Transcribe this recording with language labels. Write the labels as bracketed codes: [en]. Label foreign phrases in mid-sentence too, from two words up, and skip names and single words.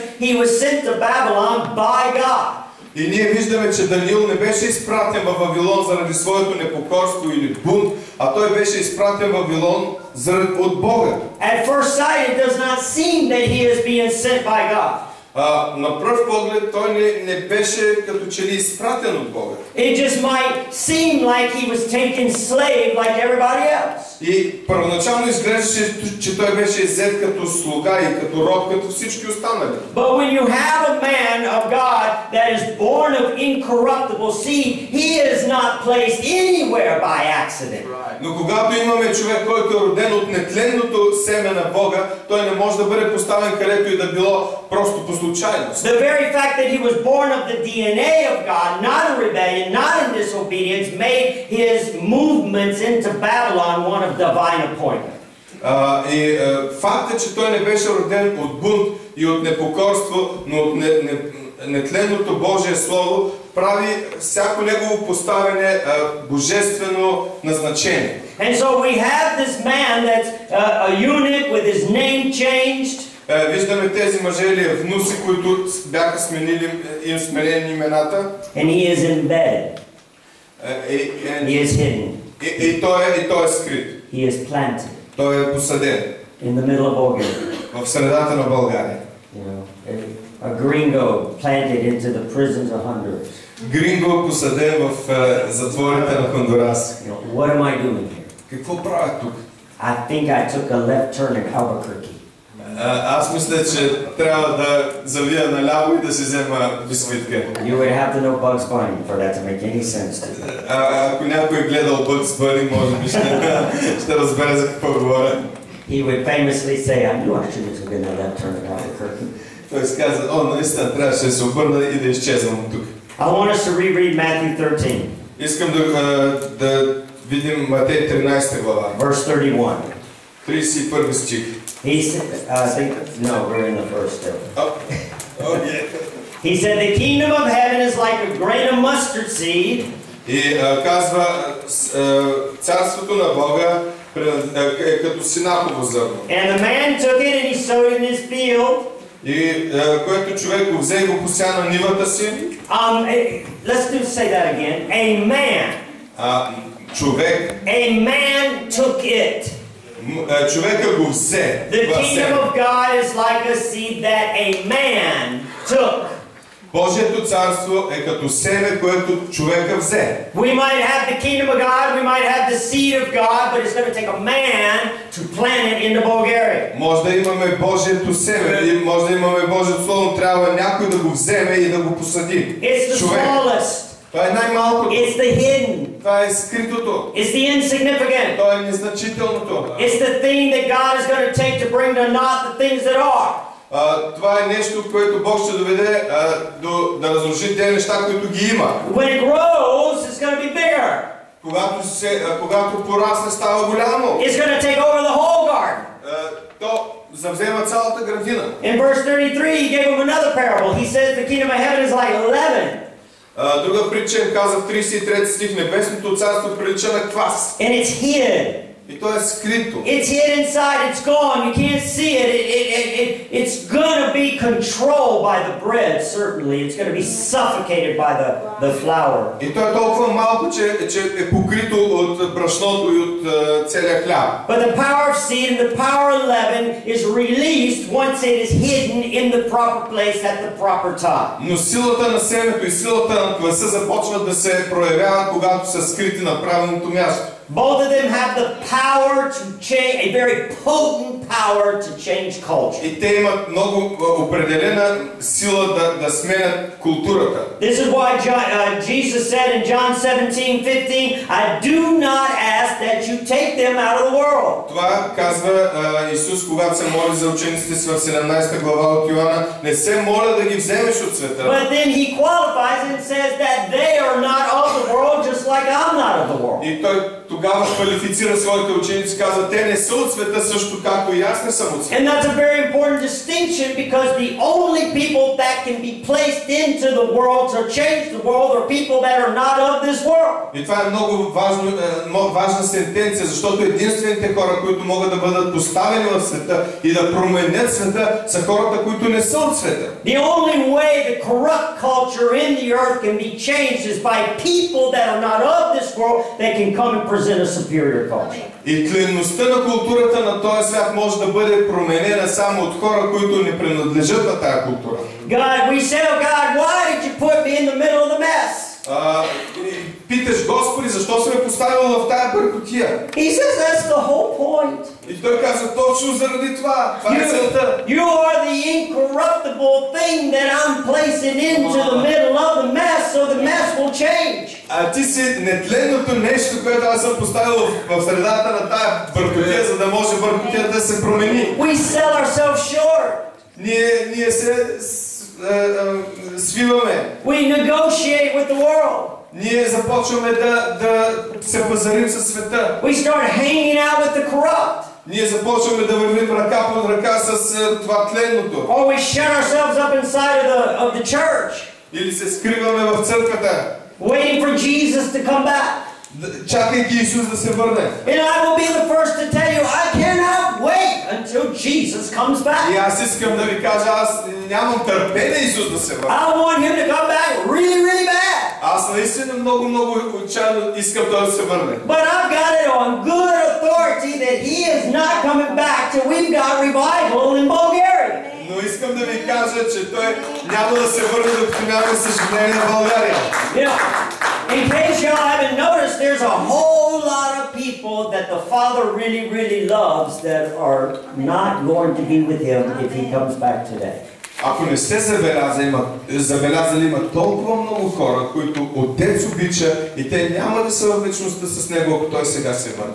[en] He was sent to Babylon by God. [bg] И ние виждаме, че Даниил не беше изпратен в Вавилон заради своето непокорство или бунт, а той беше изпратен в Вавилон от Бога. [en] At first sight, it does not seem that he is being sent by God. [bg] На пръв поглед той не беше като че ли изпратен от Бога. [en] It just might seem like he was taken slave like everybody else. [bg] И първоначално изглеждаше, че той беше взет като слуга и като роб, като всички останали. [en] But when you have a man of God that is born of incorruptible seed, he is not placed anywhere by accident. [bg] Но когато имаме човек, който е роден от нетленното семе на Бога, той не може да бъде поставен където и да било просто по случайност. [en] The very fact that he was born of the DNA of God, not in rebellion, not in disobedience, made his movements into Babylon one of divine appointment. [bg] И фактът, че той не беше роден от бунт и от непокорство, но от нетленното Божие Слово, прави всяко негово поставяне божествено назначение. [en] And so we have this man that's a eunuch with his name changed. [bg] Виждаме тези мъже или внуси, които бяха сменени имената. [en] And he is embedded. He is hidden. [bg] И той е скрит. [en] He is planted. [bg] Той е посаден. [en] In the middle of Bulgaria. [bg] В средата на България. [en] You know, a gringo planted into the prisons of Honduras. [bg] Гринго посаден в затворите на Хондурас. [en] You know, what am I doing here? [bg] Какво правя тук? [en] I think I took a left turn at Albuquerque. [bg] Аз мисля, че трябва да завия наляво и да си взема бисквитка. [en] You would have to know Bugs Bunny for that to make any sense to you. [bg] Ако някой гледал Bugs Bunny, може би ще разбере за какво говоря. [en] He would famously say, I knew I should have taken a left turn at Albuquerque. [bg] Той си каза, наистина трябваше да се обърна и да изчезвам тук. [en] I want us to reread Matthew 13. [bg] Искам да видим Матей 13 глава, [en] verse 31. [bg] 31 стих. [en] He said, I think, no, we're in the first still. Yeah. He said, the kingdom of heaven is like a grain of mustard seed. [bg] И казва, царството на Бога е като синаково зърно. [en] And the man took it and he sowed it in his field. [bg] И което човек го взе и го пося на нивата си. [en] Let's say that again. A man. [bg] Човек. [en] A man took it. [bg] Човека го взе. [en] The kingdom of God is like a seed that a man took. [bg] Божието царство е като семе, което човека взе. [en] We might have the kingdom of God, we might have the seed of God, but it's going to take a man to plant it into Bulgaria. [bg] Може да имаме Божието семе, може да имаме Божието слово, но трябва някой да го вземе и да го посади. [en] It's the smallest. [bg] Това е най-малкото. [en] It's the hidden. [bg] Това е скритото. [en] It's the insignificant. [bg] Това е незначителното. [en] It's the thing that God is going to take to bring to naught the things that are. [bg] Това е нещо, което Бог ще доведе да разруши тези неща, които ги има. [en] When it grows, it's going to be bigger. [bg] Когато порасне, става голямо. [en] It's going to take over the whole garden. [bg] То завзема цялата градина. [en] In verse 33, he gave him another parable. He says the kingdom of heaven is like leaven. [bg] Друга притча им каза в 33 стих, небесното царство прилича на квас. [en] And it's hid. [bg] И то е скрито. [en] It's hid inside, it's gone, you can't see it. It's going to be controlled by the bread, certainly. It's going to be suffocated by the flour. [bg] И то е толкова малко, че е покрито от брашното и от целия хляб. [en] But the power of seed and the power of leaven is released once it is hidden in the proper place at the proper time. [bg] Но силата на семето и силата на кваса започват да се проявяват, когато са скрити на правилното място. [en] Both of them have the power to change, a very potent power to change culture. [bg] И те имат много определена сила да сменят културата. [en] This is why Jesus said in John 17:15, I do not ask that you take them out of the world. [bg] Това казва Исус, когато се моли за учениците си в 17 глава от Йоанна, не се моля да ги вземеш от света. [en] But then he qualifies and says that they are not of the world, just like I'm not of the world. [bg] И той тогава квалифицира своите ученици, каза, те не са от света, също както и аз не съм от света. [en] And that's a very important distinction, because the only people that can be placed into the world to change the world are people that are not of this world. [bg] И това е много важна сентенция, защото единствените хора, които могат да бъдат поставени в света и да променят света, са хората, които не са от света. [en] The only way the corrupt culture in the earth can be changed is by people that are not of this world that can come and present a superior culture. [bg] И тленността на културата на този свят може да бъде променена само от хора, които не принадлежат на тази култура. [en] God, we say, oh God, why did you put me in the middle of the mess? [bg] Питаш, Господи, защо си ме поставил в тая бъркотия? [en] He says that's the whole point. [bg] И той казва, точно заради това. Това е целта. [en] You are the incorruptible thing that I'm placing into the middle of the mess, so the mess will change. [bg] А ти си нетленното нещо, което аз съм поставил в средата на тая бъркотия, за да може бъркотията да се промени. [en] We sell ourselves short. [bg] Ние се свиваме. [en] We negotiate with the world. [bg] Ние започваме да се пазарим със света. [en] We start hanging out with the corrupt. [bg] Ние започваме да вървим ръка под ръка с това тленното. [en] Or we shut ourselves up inside of the church. [bg] Или се скриваме в църквата. [en] Waiting for Jesus to come back. [bg] Чакайки Исус да се върне. [en] And I will be the first to tell you, I cannot wait until Jesus comes back. [bg] И аз искам да ви кажа, аз нямам търпение Исус да се върне. [en] I want him to come back really, really bad. [bg] Аз наистина много отчаяно искам той да се върне. [en] But I've got it on good authority that he is not coming back till we've got revival in Bulgaria. [bg] Но искам да ви кажа, че той няма да се върне докато нямаме съжаление в България. [en] In case y'all haven't noticed, there's a whole lot of people that the Father really, really loves that are not going to be with him if he comes back today. [bg] Ако не сте забелязали, има толкова много хора, които Отец обича и те няма да са в вечността с него, ако той сега се върне.